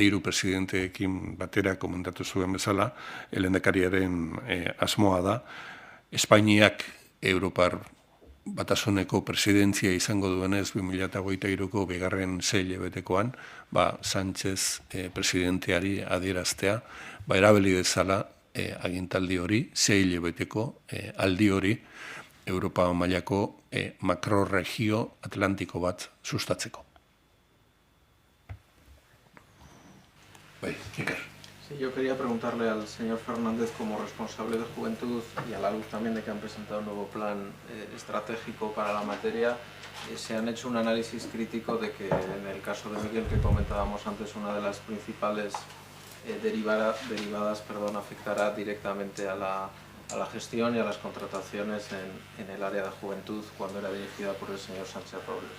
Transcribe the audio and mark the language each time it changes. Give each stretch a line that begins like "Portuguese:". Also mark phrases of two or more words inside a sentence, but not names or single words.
Basque: 3 presidenteekin batera komentatu zuen bezala, lehendakariaren asmoa da, Espainiak Europar Batasuneko presidentzia izango duenez 2023ko bigarren 6 hilabetekoan, Sánchez presidenteari adieraztea, erabili dezala agintaldi hori, 6 hilabeteko aldi hori, Europa mailako makroregio atlantiko bat sustatzeko. Bai, Iker.
Spanish: Sí, yo quería preguntarle al señor Fernández, como responsable de Juventud y a la luz también de que han presentado un nuevo plan estratégico para la materia, se han hecho un análisis crítico de que en el caso de Miguel, que comentábamos antes, una de las principales derivadas afectará directamente a la gestión y a las contrataciones en el área de juventud cuando era dirigida por el señor Sánchez Robles.